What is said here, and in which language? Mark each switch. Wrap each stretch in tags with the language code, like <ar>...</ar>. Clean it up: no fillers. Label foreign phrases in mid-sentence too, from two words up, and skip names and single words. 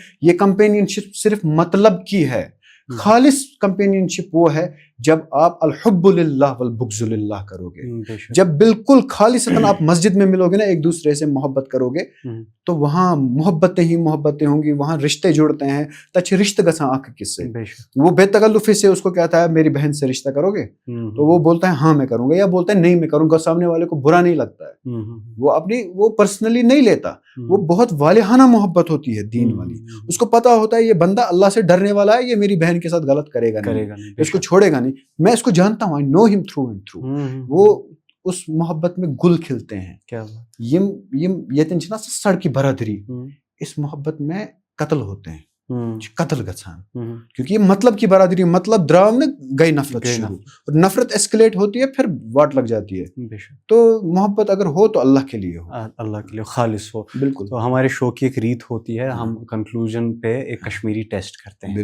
<ur>یہ کمپینین شپ صرف مطلب کی ہے. خالص کمپینین شپ وہ ہے جب آپ</ur> <ar>الحب للہ والبغض للہ</ar> <ur>کرو گے, جب بالکل خالصتاً آپ مسجد میں ملو گے نا, ایک دوسرے سے محبت کرو گے, تو وہاں محبتیں ہی محبتیں ہوں گی, وہاں رشتے جڑتے ہیں.</ur> <ks>تچ رشتہ گژھان اکھ أکِس سے.</ks> <ur>وہ بے تکلفی سے اس کو کہتا ہے میری بہن سے رشتہ کرو گے, تو وہ بولتا ہے ہاں میں کروں گا, یا بولتا ہے نہیں میں کروں گا. سامنے والے کو برا نہیں لگتا ہے, وہ پرسنلی نہیں لیتا, وہ بہت والہانہ محبت ہوتی ہے دین والی. اس کو پتا ہوتا ہے یہ بندہ اللہ سے ڈرنے والا ہے, یہ میری بہن کے ساتھ غلط کرے گا نہیں, اس کو چھوڑے گا نہیں, میں اس کو جانتا ہوں,</ur> <en>I know him through and through.</en> <ur>وہ اس محبت میں گل کھلتے ہیں.</ur> <ks>یتن چھنا سڑکی برادری,</ks> <ur>اس محبت میں قتل ہوتے ہیں,</ur> <ks>قتل گژھان,</ks> <ur>کیونکہ یہ مطلب کی برادری,</ur> <ks>مطلب دراو</ks> <ur>نا گئی نفرت شروع, اور نفرت ایسکلیٹ ہوتی ہے, پھر واٹ لگ جاتی ہے. تو محبت اگر ہو تو اللہ کے لیے ہو, اللہ کے لیے خالص ہو. بالکل. تو ہمارے شو کی ایک ریت ہوتی ہے, ہم کنکلوژن پہ ایک کشمیری ٹیسٹ کرتے ہیں.</ur>